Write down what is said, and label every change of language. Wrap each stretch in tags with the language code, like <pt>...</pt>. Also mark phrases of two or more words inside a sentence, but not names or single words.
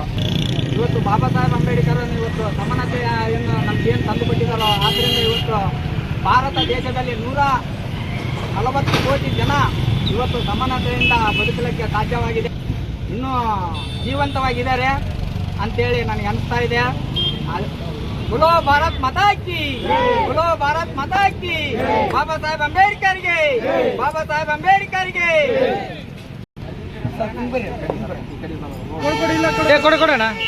<kn>ಇವತ್ತು ಬಾಬಾ ಸಾಹೇಬ್ ಅಂಬೇಡ್ಕರ್ ಇವತ್ತು ಸಮಾನತೆಯನ್ನು ನಮಗೇನು ತಂದುಕೊಟ್ಟಿದ್ದಾರೋ, ಆದ್ದರಿಂದ ಇವತ್ತು ಭಾರತ ದೇಶದಲ್ಲಿ 140 ಕೋಟಿ ಜನ ಇವತ್ತು ಸಮಾನತೆಯಿಂದ ಬದುಕಲಿಕ್ಕೆ ಸಾಧ್ಯವಾಗಿದೆ, ಇನ್ನೂ ಜೀವಂತವಾಗಿದ್ದಾರೆ ಅಂತೇಳಿ ನನಗೆ ಅನಿಸ್ತಾ ಇದೆ.</kn> <hi>बोलो भारत माता की, बोलो भारत माता की, बाबा साहेब अंबेडकर गे, बाबा साहेब अंबेडकर गे.</hi> <kn>ಕೊಡೋಣ</kn>